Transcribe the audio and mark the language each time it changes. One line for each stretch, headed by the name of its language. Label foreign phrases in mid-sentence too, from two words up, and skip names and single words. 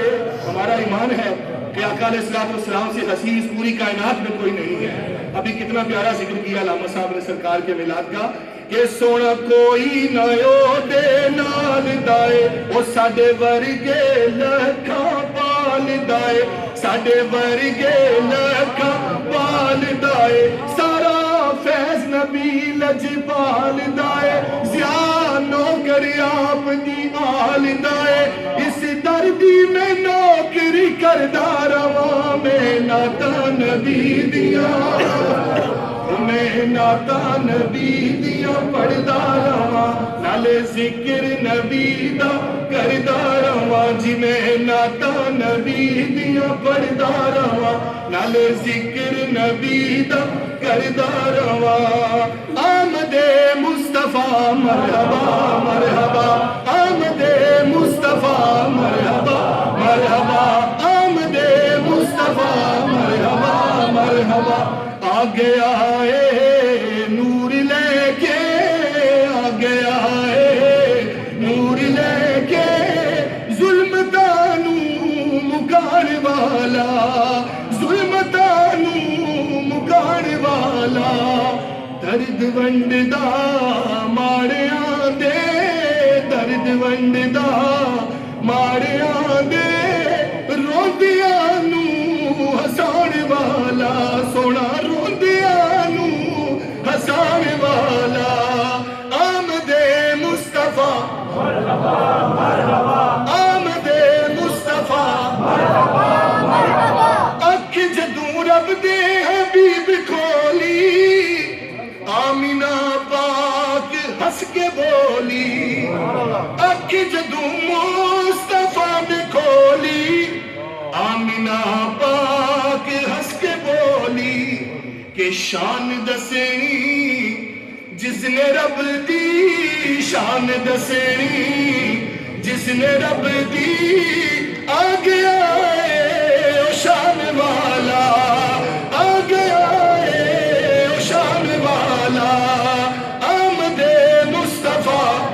Urdu: ہمارا ایمان ہے کہ آقا علیہ السلام سے حسیس پوری کائنات میں کوئی نہیں ہے. ابھی کتنا پیارا ذکر کیا علامہ صاحب نے سرکار کے میلاد کا
Punjabi: کہ سونا کوئی نہ دے نال دائے وہ ساڈے ورگے لکھاں پال دائے ساڈے ورگے لکھاں پال دائے سارا فیض نبی لجپال دائے زیاں نوکری آپ دی آل دائے اس دردی میں نوکری کردا رواں میں ناتا نبی دیا میں ناتا نبی دیا پڑھدا رواں نالے ذکر نبی دا کردا رواں جی میں ناتا نبی دیا پڑھدا رواں نالے ذکر نبی دا کردا رواں. آمد مصطفیٰ مرحبا مرحبا آمد مصطفیٰ مرحبا مرحبا آمد مصطفیٰ مرحبا مرحبا آ گیا ہے نور لے کے آ گیا ہے نور لے کے ظلم تانو مکان والا ظلم تانو مکان والا درد ونڈدا ماڑیاں دے درد ونڈدا ماڑیاں دے روندیاں نو ہسان والا سونا روندیاں نو ہسان والا آمد مصطفیٰ مرحبا مرحبا آمد مصطفیٰ مرحبا مرحبا اکھ جدوں رب دے حبیب کھولی آمینہ پاک ہس کے بولی اکھ جدوں مصطفیٰ نے کھولی آمینہ پاک ہس کے بولی کہ شان دسنی جس نے رب دی شان دسنی جس نے رب دی آ گیا ہے او شان والا آ گیا ہے او شان والا آمد مصطفیٰ